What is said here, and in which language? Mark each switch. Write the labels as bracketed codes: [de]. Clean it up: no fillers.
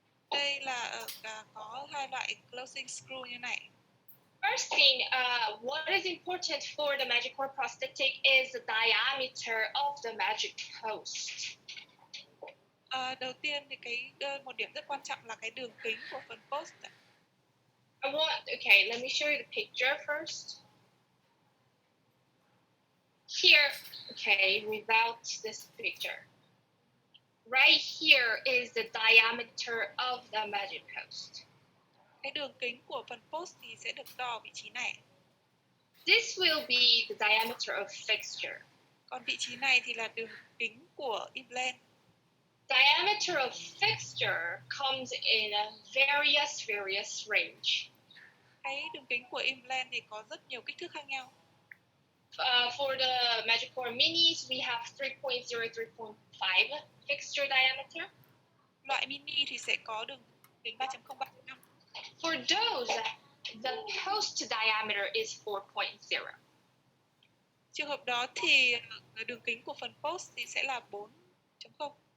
[vi] Đây là có hai loại closing screw như này. [en] First thing, what is important for the magic core prosthetic is the diameter of the magic post. [vi] Đầu tiên thì một điểm rất quan trọng là cái đường kính của phần post. [en] Okay, let me show you the picture first. Here, okay, without this picture. Right here is the diameter of the magic post. [vi] Cái đường kính của phần post thì sẽ được đo vị trí này. [en] This will be the diameter of fixture. [vi] Còn vị trí này thì là đường kính của implant. [en] Diameter of fixture comes in a various range. [vi] Cái đường kính của implant thì có rất nhiều kích thước khác nhau. [en] For the magic core minis, we have 3.0, 3.5 fixture diameter. [vi] Loại mini thì sẽ có đường kính 3.0, 3.5. [en] For those, the post diameter is 4.0. [vi] Trường hợp đó thì đường kính của phần post thì sẽ là 4.0.